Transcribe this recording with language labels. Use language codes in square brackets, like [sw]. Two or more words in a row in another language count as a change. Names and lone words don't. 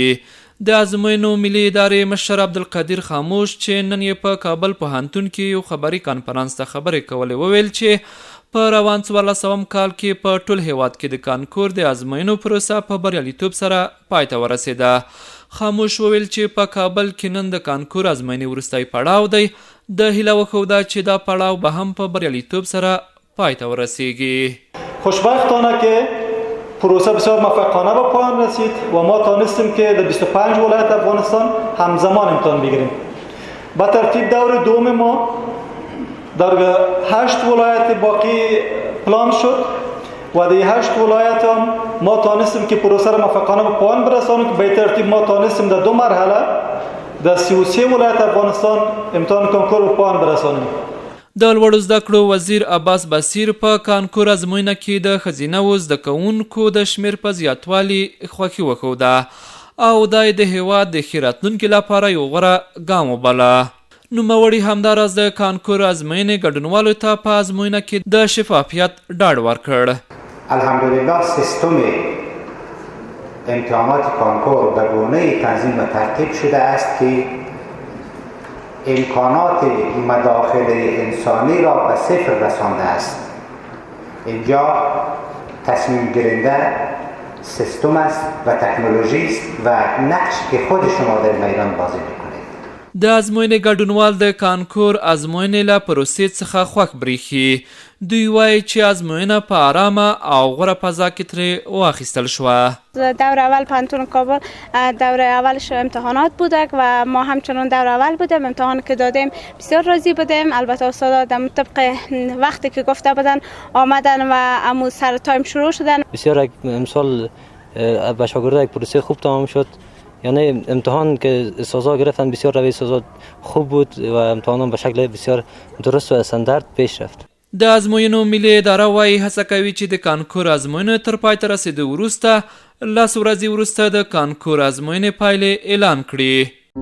[ps] د ازموینو ملي ادارې مشر عبدالقدیر خاموش چې نن یې په کابل پوهنتون کې یو خبري کانفرانس ته خبرې کولې وویل چې په روان 1400 کال کې په ټول هیواد کې د کانکور د ازموینو پروسه په بریالیتوب سره پای ته ورسېده. خاموش وویل چې په کابل کې نن د کانکور ازموینې وروستی پړاو دی. د هیله وښوده چې دا پړاو به هم په بریالیتوب سره پای ته ورسیږي. [fa] خوشبختانه که پروسه بسیار موفقانه به پایان رسید و ما تانستیم که در 25 ولایت افغانستان همزمان امتحان بگیریم. به ترتیب دور دوم ما در 8 ولایت باقی پلان شد و در 8 ولایت هم ما تانستیم که پروسه را موفقانه به پایان برسانیم که به ترتیب ما تانستیم در 2 مرحله در 33 ولایت افغانستان امتحان کانکور به پایان برسانیم. [ps] د لوړو زده کړو وزیر عباس بصیر په کانکور ازموینه کې د ښځینه زده کوونکو د شمیر په زیاتوالي خوښي وښوده او دا د هیواد د ښې راتلونکي لپاره یو غوره ګام وبله. نوموړي همداراز د کانکور ازموینې ګډونوالو ته په ازموینه کې د شفافیت ډاډ ورکړ. [fa] الحمدلله سیستم امتحانات کانکور به گونه‌ای تنظیم و ترتیب شده است که امکانات مداخله انسانی را به صفر رسانده است. اینجا تصمیم گیرنده سیستم است و تکنولوژی است و نقش که خود شما در میدان بازی میکنید. [ps] د ازموینې ګډونوال د کانکور ازموینې له پروسې څخه خوښ بریښي. دوی وایي چې ازموینه په آرامه او غوره فضا کې ترې واخیستل شوه. [fa] دور اول پوهنتون کابل دور اولش امتحانات بوده و ما همچنان دور اول بودیم. امتحان که دادیم بسیار راضی بودیم. البته استادا طبق وقتی که گفته بودن آمدن و امو سر تایم شروع شدن. بسیار امسال به شاگردان یک پروسه خوب تمام شد. یعنی امتحان که استادا گرفتن بسیار روی استادا خوب بود و امتحانات به شکل بسیار درست و استاندارد پیش رفت. [ps] د ازموینو ملي اداره وایي هڅه کوي چې د کانکور ازموینې تر پای ته رسېدو وروسته 10 ورځې وروسته د کانکور ازموینې پایلې اعلان کړي.